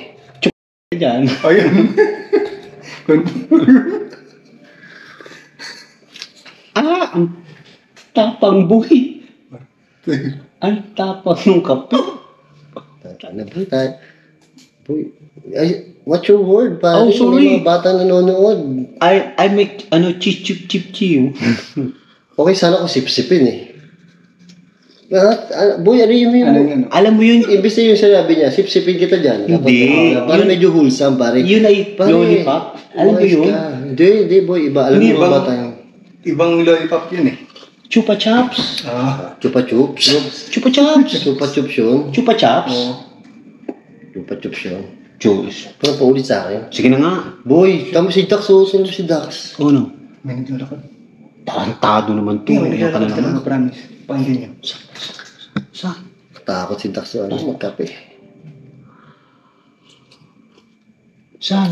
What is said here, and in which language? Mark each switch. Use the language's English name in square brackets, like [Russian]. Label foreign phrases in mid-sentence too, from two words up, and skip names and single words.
[Filipino] Diyan. Ayun. Ang tapang buhay. Ang tapang ng kape. Ano ba tayo? Boy, ay, [English] what's your word, [Filipino] pare? [English] Oh, sorry. [Filipino] May mga bata nanonood. I make, chip chiu. Okay, sana ko sip-sipin eh. Boy, ano yun Ano yun? Alam mo yun, Imbis na yung sinabi niya, sip-sipin kita dyan. Hindi. Para medyo wholesome, pare. yun ay Pare, lollipop. Alam mo wise yun? ka. Hindi, boy. Iba. Alam Hindi, mo mga ibang- bata yung Ibang lollipop yun eh. Chupa Chups. Chupa Chups. Chupa Chups. Chupa Chups yun. Chupa Chups. Chupa Chups yun. Diyos. Pero paulit sa akin. Sige na nga. Boy, tama si Dax. Sino si Dax? O ano? May naglalakad. Tarantado naman to. May Iyak ka na naglalakad naman. talaga, promise. Pakinggan nyo. Saan? Takot si Dax. Ano, magkape. Saan?